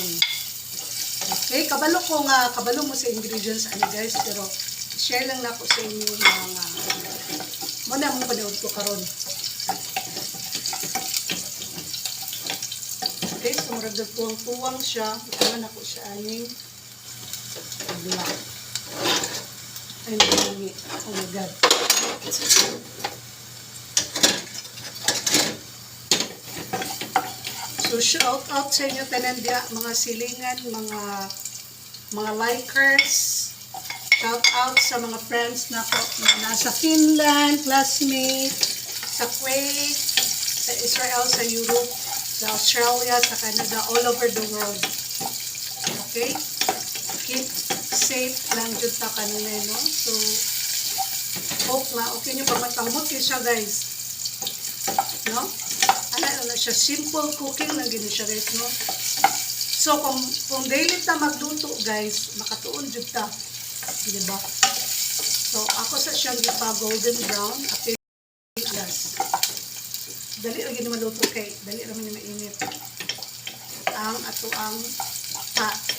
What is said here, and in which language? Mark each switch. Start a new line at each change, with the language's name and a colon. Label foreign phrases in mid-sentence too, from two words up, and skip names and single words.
Cebuano: Okay, kabalo mo sa ingredients ani guys, pero share lang nako sa inyo mga muna mo panood ko karon. Okay, so murag tuwang siya. Ikaman ako siya aning black. Ay, nangami.
English: Oh my God.
Cebuano: So,
English: shout out
Cebuano: sa inyo tanan dia, mga silingan, mga likers.
English: Shout out
Cebuano: sa mga friends na po na nasa Finland, classmate, sa Kuwait, sa Israel, sa Europe, sa Australia, sa Canada,
English: all over the world.
Cebuano: Okay?
English: Keep safe
Cebuano: lang jud ta kanunay, no? So, hope nga, okay nyo pa matangmot kayo siya, guys. No? Ano siya,
English: simple cooking
Cebuano: lang gini siya, guys, no? So, kung daily ta magluto, guys, makatuon jud ta. Diba? So, ako sa siyang gipa
English: golden brown
Cebuano: at yes. Dali lagi na maluto kay dali ra man ni mainit ang ato ang pat.